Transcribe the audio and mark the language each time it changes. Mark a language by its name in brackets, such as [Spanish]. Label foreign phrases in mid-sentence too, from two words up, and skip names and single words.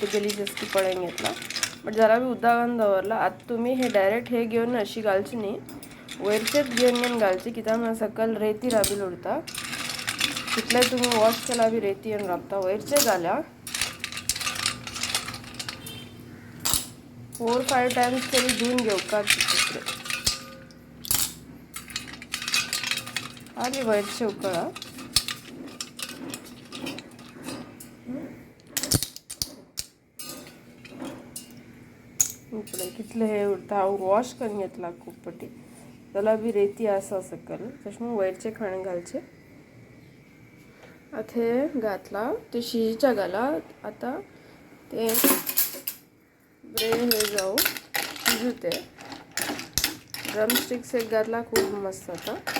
[Konkani] गलीज असती पळेन घेतला बट जरा बी उदकान दवरला आता तुम्ही हे डायरेक्ट हे घेऊन अशी घालची न्ही वयरचेच घेऊन घालची कित्याक सकयल रेती राबील उरता तितले तुम्ही वॉश केला बी रेती येऊन राबता वयरचे जाल्या 4-5 टाइम्स तरी धुवून घेऊ का तिसरे आली वयरचे उकळा इकडे कितले हे उरता हांव वॉश करून घेतला खूब पटी जाल्यार बी रेती आसा सकयल तशें म्हणून वयरचे खाण घालचे आतां हे घातला ते शिजीच्या घाला आतां ते बरें हे जाऊ शिजू ते ड्रमस्टिक्स एक घातला खूब मस्त जाता